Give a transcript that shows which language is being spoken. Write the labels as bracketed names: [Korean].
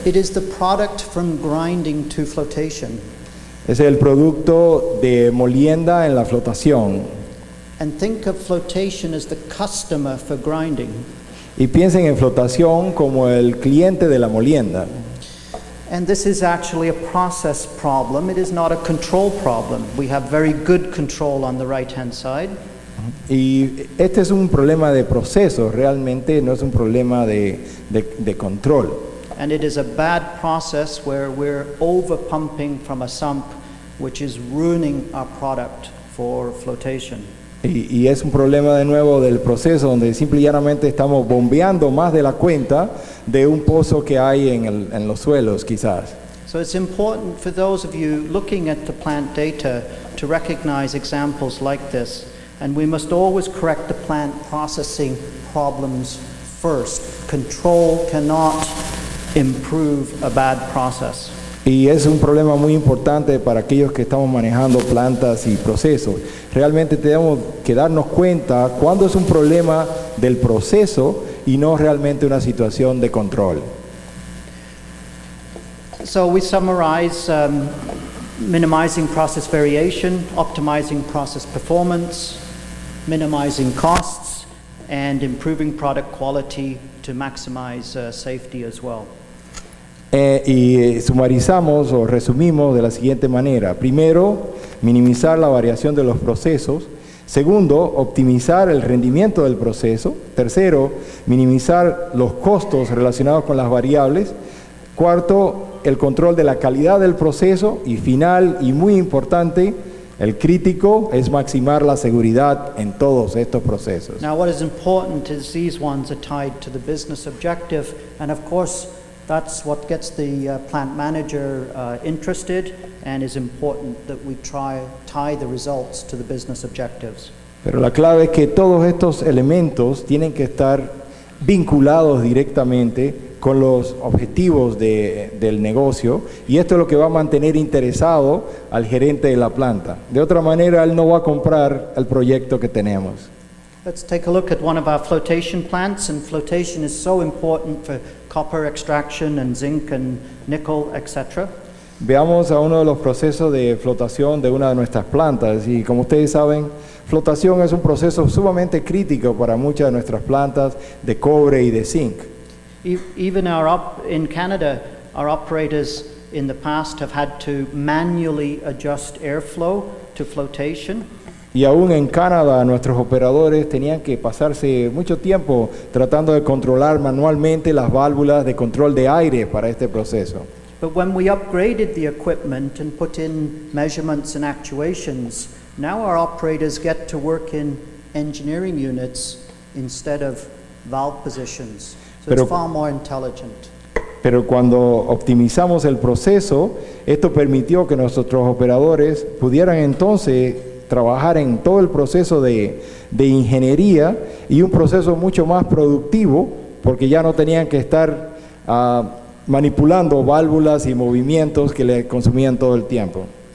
[English] It is the product from grinding to flotation. [Spanish] Es el producto de molienda en la flotación. [English] And think of flotation as the customer for grinding. [Spanish] Y piensen en flotación como el cliente de la molienda. [English] And this is actually a process problem. It is not a control problem. We have very good control on the right-hand side. [Spanish] Y este es un problema de proceso, realmente no es un problema de control. [English] And it is a bad process where we're over pumping from a sump, which is ruining our product for flotation. [Spanish] Y es un problema de nuevo del proceso donde simple y llanamente estamos bombeando más de la cuenta de un pozo que hay en los suelos quizás. [English] So it's important for those of you looking at the plant data to recognize examples like this. And we must always correct the plant processing problems first. Control cannot improve a bad process. [Spanish] Y es un problema muy importante para aquellos que estamos manejando plantas y procesos. Realmente tenemos que darnos cuenta cuando es un problema del proceso y no realmente una situación de control. [English] So we summarize minimizing process variation, optimizing process performance, minimizing costs, and improving product quality to maximize safety as well. [Spanish] Y sumarizamos o resumimos de la siguiente manera. Primero, minimizar la variación de los procesos. Segundo, optimizar el rendimiento del proceso. Tercero, minimizar los costos relacionados con las variables. Cuarto, el control de la calidad del proceso. Y final, y muy importante, el crítico, es maximizar la seguridad en todos estos procesos. [English] Now what is important is these ones are tied to the business objective, and of course that's what gets the plant manager interested, and is important that we tie the results to the business objectives. [Spanish] Pero la clave es que todos estos elementos tienen que estar vinculados directamente con los objetivos del negocio, y esto es lo que va a mantener interesado al gerente de la planta. De otra manera, él no va a comprar el proyecto que tenemos. [English] Let's take a look at one of our flotation plants, and flotation is so important for copper extraction and zinc and nickel, etc. [Spanish] Veamos a uno de los procesos de flotación de una de nuestras plantas, y como ustedes saben, flotación es un proceso sumamente crítico para muchas de nuestras plantas de cobre y de zinc. [English] Even in Canada, our operators in the past have had to manually adjust airflow to flotation. [Spanish] Y aún en Canadá, nuestros operadores tenían que pasarse mucho tiempo tratando de controlar manualmente las válvulas de control de aire para este proceso. [English] But when we upgraded the equipment and put in measurements and actuations, now our operators get to work in engineering units instead of valve positions. So it's far more intelligent. [Spanish] Pero cuando optimizamos el proceso, esto permitió que nuestros operadores pudieran entonces trabajar en todo el proceso de ingeniería y un proceso mucho más productivo, porque ya no tenían que estar manipulando válvulas y movimientos que le consumían todo el tiempo.